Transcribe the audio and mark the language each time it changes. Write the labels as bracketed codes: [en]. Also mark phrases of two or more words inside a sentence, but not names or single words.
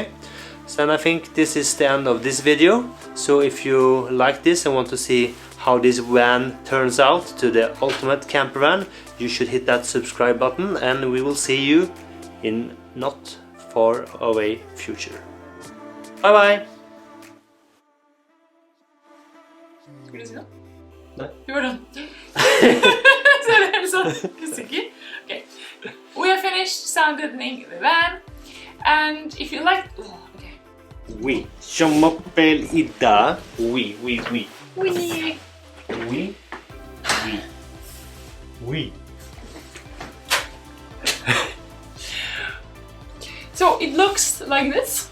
[en] So, and I think this is the end of this video. So if you like this and want to see how this van turns out to the ultimate camper van, you should hit that subscribe button, and we will see you in not far away future. Bye bye! [no] Skulle du si noe? Nei. Du var sånn. Så er det sånn. Er du sikker? Okay. [en] We are finished sound deadening the van, and if you like... Oh, okay. [fr] Oui, je m'appelle Ida. Oui. [en] So it looks like this.